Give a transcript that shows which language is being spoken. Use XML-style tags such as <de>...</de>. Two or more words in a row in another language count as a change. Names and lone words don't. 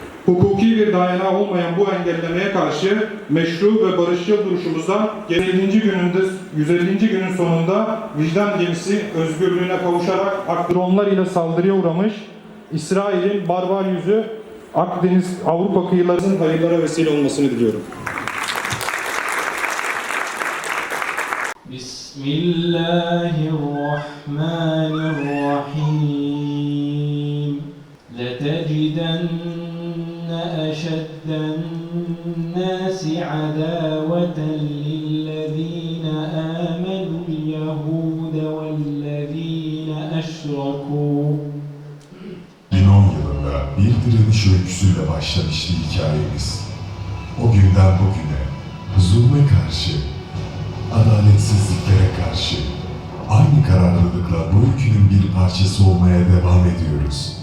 <tr>Hukuki bir dayanağı olmayan bu engellemeye karşı meşru ve barışçıl duruşumuzda 150. günün sonunda vicdan gemisi özgürlüğüne kavuşarak dronlar ile saldırıya uğramış İsrail'in barbar yüzü Akdeniz Avrupa kıyılarının hayırlara vesile olmasını diliyorum. Bismillahirrahmanirrahim.</tr> <ar>لَتَجِدَنَّ أَشَدَّ النَّاسِ عَدَاوَةً لِلَّذِينَ آمَنُوا الْيَهُودَ وَالَّذِينَ أَشْرَكُوا.</ar> <tr>2010 yılında bir direniş öyküsüyle başlamıştı hikayemiz. O günden bugüne zulme karşı, adaletsizliklere karşı aynı kararlılıkla bu öykünün bir parçası olmaya devam ediyoruz.</tr>